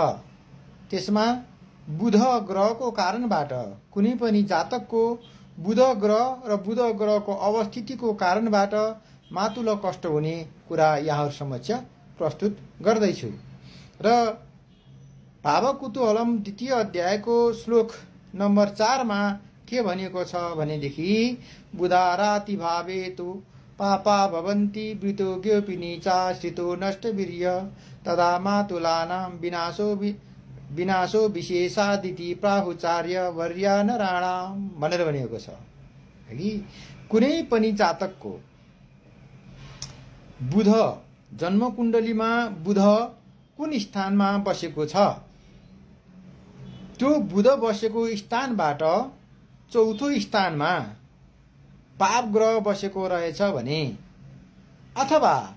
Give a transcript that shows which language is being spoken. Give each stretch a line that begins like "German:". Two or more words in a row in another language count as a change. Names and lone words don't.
Nepali: त्यसमा बुध ग्रहको कारणबाट कुनै पनि जातकको बुध ग्रह र बुध ग्रहको अवस्थितिको कारणबाट मातुल कष्ट हुने कुरा यहाँहरु समक्ष प्रस्तुत गर्दैछु। र भावकुतूहलम द्वितीय अध्यायको श्लोक नम्बर 4 मा के भनिएको छ भनेदेखि
Sanskrit: बुधाराति भावेतु पापा भवन्ति वृतो ज्ञोपिनीचा श्रितो नष्टवीर्य तदा मातुलानां विनाशो विशेषादिति प्राहुचार्य वर्यानराणाम
Nepali: भनेर भनिएको छ। कुनै पनि जातकको बुध जन्म कुण्डलीमा बुध कुन स्थानमा बसेको छ, त्यो बुध बसेको स्थानबाट चौथो स्थानमा पाप ग्रह बसेको रहेछ भने, अथवा